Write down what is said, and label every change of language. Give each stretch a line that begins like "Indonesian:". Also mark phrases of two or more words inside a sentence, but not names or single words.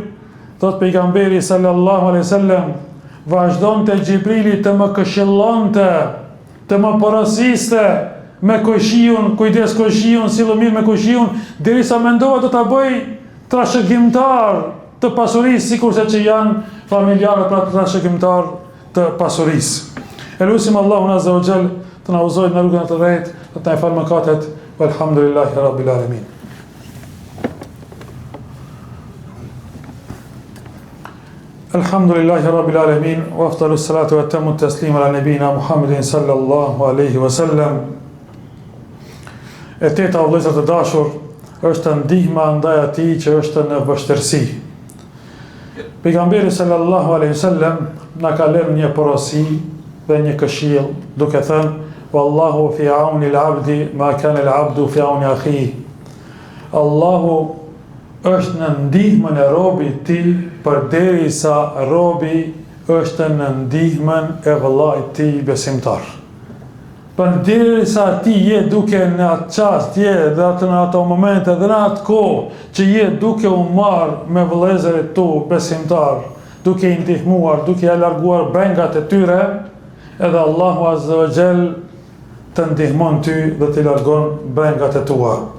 Albanian: Thot pejgamberi
Arabic: صلى الله عليه وسلم,
Albanian: vazhdonte Xhibrili të më këshillonte, të më porosiste me koqiun, kujdes koqiun, sillu mirë me koqiun, derisa mendova do ta bëj trashëgimtar të pasurisë, sikurse që janë familjarët pra trashëgimtar të pasurisë. Elusim Allahun
Arabic: عز وجل
Albanian: të na udhëzojë në rrugën e të drejtë, të na falë mëkatet.
Arabic: والحمد لله رب العالمين الحمد لله رب العالمين وأفضل الصلاة وأتم التسليم على نبينا محمد صلى الله عليه وسلم.
Albanian: E teta, vëllezër të dashur, është ndihma ndaj atij që është në vështirësi. Pejgamberi
Arabic: صلى الله عليه وسلم
Albanian: na ka lënë një porosi dhe një këshill, duke thënë:
Arabic: "والله في عون العبد ما كان العبد في عون أخيه."
Albanian: Allahu është në ndihmën e robit ti përderisa robi është në ndihmën e vëllait ti besimtar. Përderisa ti je duke në atë çast, je dhe atë në ato momente dhe në atë kohë që je duke u marrë me vëllezërit tu besimtar, duke i ndihmuar, duke i larguar brengat e tyre, edhe Allahu
Arabic: عز وجل
Albanian: të ndihmon ty dhe të largon brengat e tua.